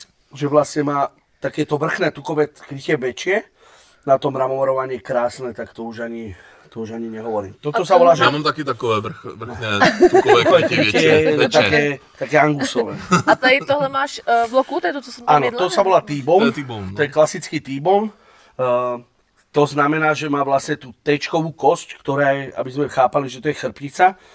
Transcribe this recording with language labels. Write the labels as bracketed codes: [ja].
[sk] Že vlastne má takéto vrchné tukové krytie väčšie, na tom mramorovanie krásne, tak to už ani nehovorím. Toto sa volá, že... Ja mám taky takové vrchné tukové krytie väčšie. Také angusové. [cs] A tady tohle máš v loku? To je to, co som tam jedla? [sk] Áno, to sa volá T-bone. To je klasický T-bone. To znamená, že má vlastne tú T-čkovú kosť, ktorá je, aby sme chápali, že to je chrbtica.